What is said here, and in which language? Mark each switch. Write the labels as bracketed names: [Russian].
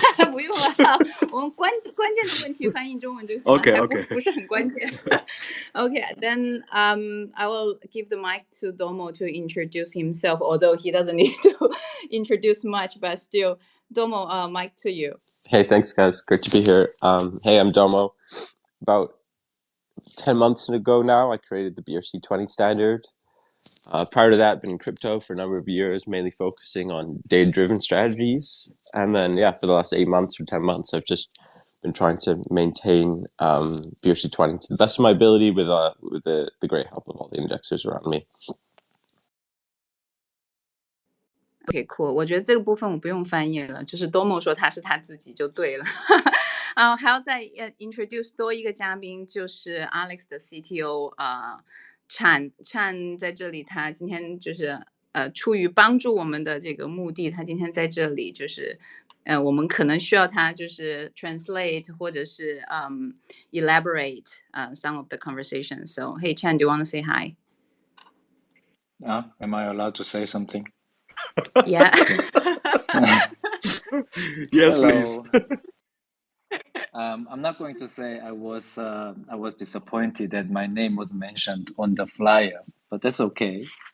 [Chinese] 不用了，我们关键的问题翻译中文就行了。 [English] Okay. [Chinese] 不是很关键。 [English] Okay, then I will give the mic to Domo to introduce himself, although he doesn't need to introduce much, but still, Domo, mic to you. Hey, thanks guys. Great to be here. Hey, I'm Domo. About 10 months ago now, I created the BRC20 standard. Prior to that, I've been in crypto for a number of years, mainly focusing on data-driven strategies. And then, yeah, for the last 8 months or 10 months, I've just been trying to maintain BRC20 to the best of my ability with the great help of all the indexers around me. Okay, cool. [Chinese] 我觉得这个部分我不用翻译了，就是 Domo 说他是他自己就对了。还要再introduce 多一个嘉宾，就是 Alex 的 CTO Chan 在这里，他今天就是出于帮助我们的这个目的，他今天在这里就是我们可能需要他就是 translate 或者是 [English] elaborate some of the conversations. So hey Chan, do you want to say hi? Am I allowed to say something? Yeah. Yes, Hello. please. I'm not going to say I was disappointed that my name was mentioned on the flyer, but that's okay.